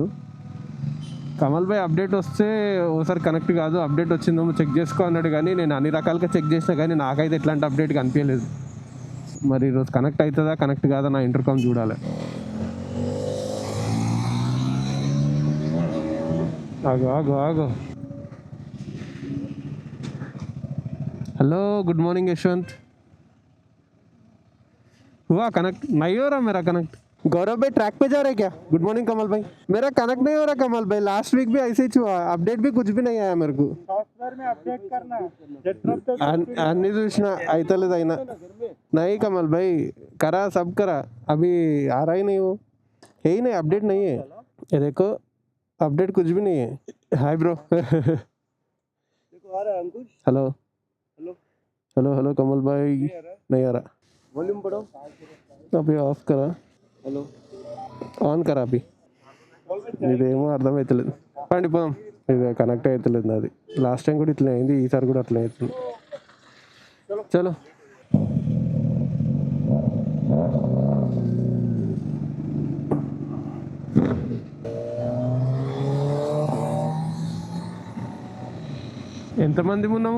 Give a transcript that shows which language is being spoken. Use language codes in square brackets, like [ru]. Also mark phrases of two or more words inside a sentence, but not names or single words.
[te] కమల్ భాయ్ అప్డేట్ వస్తే ఓసారి కనెక్ట్ కాదు, అప్డేట్ వచ్చిందేమో చెక్ చేసుకో అన్నాడు, కానీ నేను అన్ని రకాలుగా చెక్ చేసినా కానీ నాకైతే ఎట్లాంటి అప్డేట్ కనిపించలేదు. మరి ఈరోజు కనెక్ట్ అవుతుందా కనెక్ట్ కాదా నా ఇంటర్కామ్ చూడాలి. [en] ఆగో Hello good morning Yashwant. [hi] हुआ कनेक्ट? नहीं हो रहा मेरा कनेक्ट। गौरव भाई ट्रैक पे जा रहे क्या? [en] Good morning Kamal bhai. [hi] मेरा कनेक्ट नहीं हो रहा कमल भाई, [en] last week [hi] भी ऐसे ही हुआ, अपडेट भी कुछ भी नहीं आया मेरे को। सॉफ्टवेयर में अपडेट करना [te] अन्नी చూసిన అయితలేదు అయినా. [hi] नहीं कमल भाई करा सब करा, अभी आ रहा ही नहीं, वो है ही नहीं, अपडेट नहीं है। ये देखो अपडेट कुछ भी नहीं है। [en] hi bro. [hi] देखो आ रहा है अंकुश। [en] hello hello hello [hi] कमल भाई, नहीं आ रहा। वॉल्यूम बढ़ाओ। अभी ऑफ करा, हेलो ऑन करा अभी. [te] ఇదేమో అర్థమవుతలేదు. పండి పోదాం. ఇది కనెక్ట్ అవుతలేదు నాది. లాస్ట్ టైం కూడా ఇట్లా అయింది, ఈసారి కూడా అట్లా అవుతుంది. చలో ఎంతమంది ఉన్నాము?